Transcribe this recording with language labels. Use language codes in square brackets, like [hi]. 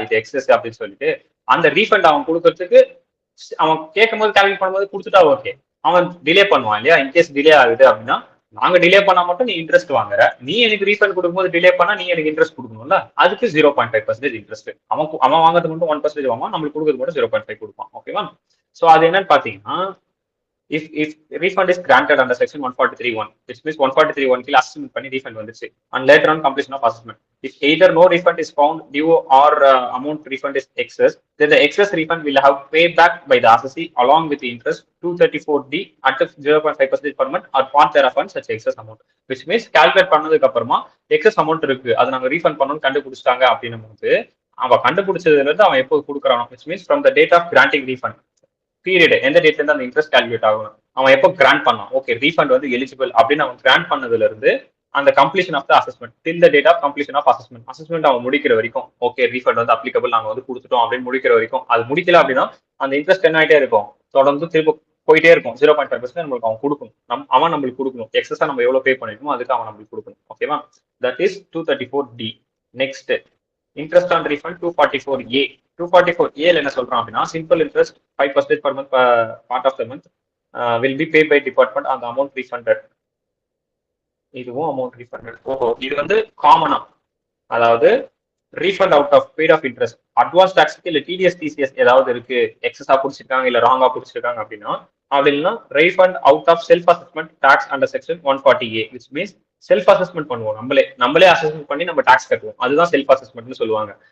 [ta] இது எக்ஸஸ் அப்படின்னு சொல்லிட்டு அந்த ரீஃபண்ட் அவன் கொடுக்கறதுக்கு அவன் கேட்கும் போது கால்குலேட் பண்ணும்போது கொடுத்துட்டா ஓகே. அவன் டிலே பண்ணுவான் இல்லையா? இன்கேஸ் டிலே ஆகுது அப்படின்னா நாங்க டிலே பண்ணா மட்டும் நீ இன்ட்ரெஸ்ட் வாங்குற, நீ எனக்கு ரீஃபண்ட் கொடுக்கும்போது டிலே பண்ணா நீ எனக்கு இன்ட்ரெஸ்ட் கொடுக்கணும்ல, அதுக்கு 0.5% இன்ட்ரெஸ்ட். அவன் வாங்குறது மட்டும் 1% வாங்குவான், நம்மளுக்கு கொடுக்குறது மட்டும் 0.5 கொடுப்பான். ஓகேவா? [en] so அது என்னன்னு பாத்தீங்கன்னா, if refund is granted under section 143(1), which means 143(1) [ta] கீழ அசஸ்மெண்ட் பண்ணி ரீஃபண்ட் வந்துச்சு [en] and later on completion of assessment, if either no refund is found due or amount refund is excess, then the excess refund will have paid back by the assessee along with the interest 234D at 0.5% per month or part thereof on such excess amount. Which means [ta] calculate பண்ணதுக்கு அப்புறமா excess amount இருக்கு, அதை நாங்க refund பண்ணணும்னு கண்டுபிடிச்சிட்டாங்க அப்படின்னும் போது அவன் கண்டுபிடிச்சதுல இருந்து அவன் எப்போ கொடுக்குறானோ, [en] which means from the date of granting refund, [ta] period எந்த டேட்ல இருந்து அந்த இன்ட்ரெஸ்ட் கால்குலேட் ஆகும், அவன் எப்போ கிராண்ட் பண்ணான், ஓகே ரீஃபண்ட் வந்து எலிஜிபிள் அப்படின்னு அவன் கிராண்ட் பண்ணதுல இருந்து அந்த completion of the assessment till the date of completion of assessment அவன் முடிக்கிற வரைக்கும் ஓகே ரீஃபண்ட் வந்து அப்ளிகபிள் நாங்க வந்து கொடுத்துட்டோம் அப்படின்னு முடிக்கிற வரைக்கும். அது முடிக்கல அப்படின்னா அந்த இன்ட்ரெஸ்ட் என்ன ஆகிட்டே இருக்கும், தொடர்ந்து திரும்ப போயிட்டே இருக்கும். 0.5% நம்மளுக்கு அவன் கொடுக்கணும், அவன் நம்மளுக்கு கொடுக்கணும். எக்ஸஸா நம்ம எவ்வளவு பே பண்ணிருக்கோமோ அதுக்கு அவன் நம்மளுக்கு கொடுக்கணும். ஓகேவா, [en] That is 234D. Next interest on refund 244A. 244A [ta] என்ன சொல்றான் அப்படின்னா [en] Simple interest 5% per month part of the month will be paid by department on the amount refunded. [ta] இதுவும் அமௌண்ட் ரீஃபண்டட். ஓஹோ, இது வந்து காமனா, அதாவது refund out of paid of interest advance டாக்ஸ்க்கு இல்ல டிடிஎஸ் டிசிஎஸ் ஏதாவது இருக்கு, எக்ஸஸா பிடிச்சிருக்காங்க இல்ல ராங்கா பிடிச்சிருக்காங்க அப்படின்னா அப்படின்னா refund out of self assessment tax under section 140A, which means self assessment பண்ணுவோம், நம்மளே அசஸ்மெண்ட் பண்ணி நம்ம டாக்ஸ் கட்டுவோம், அதுதான் செல்ஃப் அசஸ்மெண்ட்னு சொல்லுவாங்க.